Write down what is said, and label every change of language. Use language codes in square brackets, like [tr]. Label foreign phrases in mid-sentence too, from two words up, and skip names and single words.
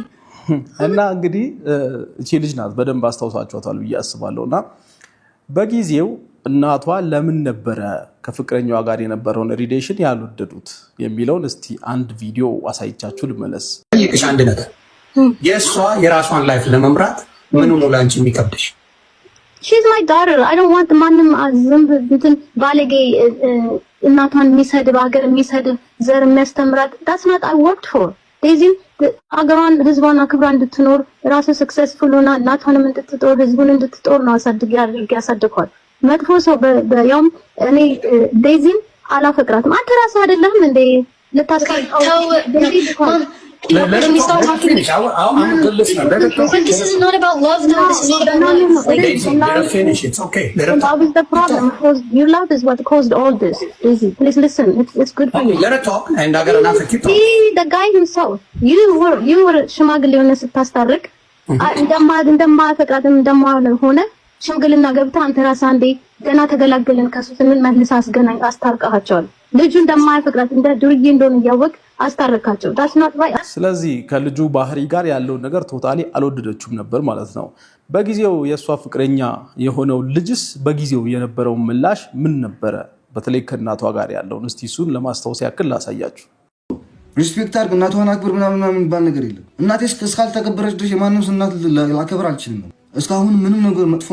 [am] እና እንግዲህ እቺ ልጅ ናት በደንብ አስታውሳችኋታል ብዬ አስባለሁ። እና በጊዜው እናቷ ለምን ነበረ ከፍቅረኛዋ ጋር የነበረውን ሪሌሽን ያልወደዱት የሚለውን እስቲ አንድ ቪዲዮ አሳይቻችሁ ልመለስ። ይቅሽ አንድ ነገር የእሷ የራሷን ላይፍ ለመምራት ምን ነው ላንቺ የሚከብድሽ? [en] she's my daughter. I don't want [am] ማንም ዝምብ እንትን ባለጌ እናቷን የሚሰድብ ሀገር የሚሰድብ ዘር የሚያስተምራት [en] that's not I worked for. [am] ዴዚ አገሯን ህዝቧን አክብራ እንድትኖር ራሱ ሰክሰስፉል ሆና እናቷንም እንድትጦር ህዝቡን እንድትጦር ነው ያሳድጓል። መጥፎ ሰው በያውም እኔ ዴዚን አላፈቅራትም። አንተ ራስህ አይደለም እንዴ ልታስቀምጠው [en] This is not about love though. This is not about love. Let her finish. It's okay. Let her talk. That was the problem. Your love is what caused all this. Daisy, please listen. It's good for you. Let her talk and I got enough to keep talking. See, the guy himself. You were [am] ሽማግሌ ሆነ ስታስታርቅ እንደማፈቅራትም እንደማሆነ ሽምግልና ገብታ አንተ ራስህ አንዴ ገና ተገላገልን ከሱ ስንል መልስ አስታርቀሃቸዋል። ልጁ እንደማያፈቅራት እንደ ዱርዬ እንደሆነ እያወቅ አስታረካቸው። [en] that's not right. [am] ስለዚህ ከልጁ ባህሪ ጋር ያለውን ነገር ቶታሊ አልወደደችውም ነበር ማለት ነው። በጊዜው የእሷ ፍቅረኛ የሆነው ልጅስ በጊዜው የነበረው ምላሽ ምን ነበረ? በተለይ ከእናቷ ጋር ያለውን እስቲ እሱን ለማስታወስ ያክል ላሳያችሁ። ሪስፔክት አድርግ፣ እናቷን አክብር ምናምን የሚባል ነገር የለም። እናቴ እስካልተከበረች ድረስ የማንም እናት ላከብር አልችልም ነው። እስካሁን ምንም ነገር መጥፎ